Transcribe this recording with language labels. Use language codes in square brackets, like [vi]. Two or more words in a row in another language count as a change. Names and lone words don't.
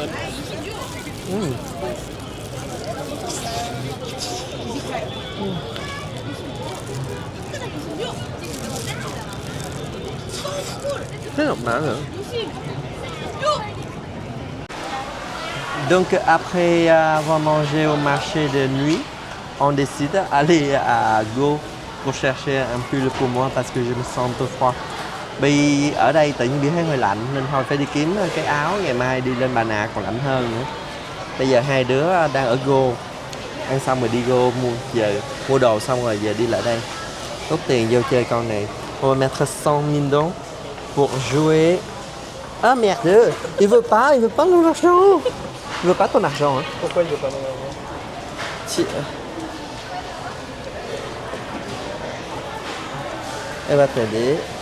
[fr] C'est normal. Hein? Donc après avoir mangé au marché de nuit, on décide d'aller à Go pour chercher un pull pour moi parce que je me sens un peu froid. [vi] Bi ở đây tự nhiên Bi thấy hơi lạnh nên thôi phải đi kiếm cái áo, ngày mai đi lên Bà Nà còn lạnh hơn nữa. Bây giờ hai đứa đang ở Go, ăn xong rồi đi Go mua đồ xong rồi giờ đi lại đây. Tốt tiền vô chơi con này. [fr] On va mettre 100 000 dong pour jouer. Ah merde, il veut pas mon argent. Il veut pas ton argent. Hein. Pourquoi il veut pas mon argent? Elle va t'aider.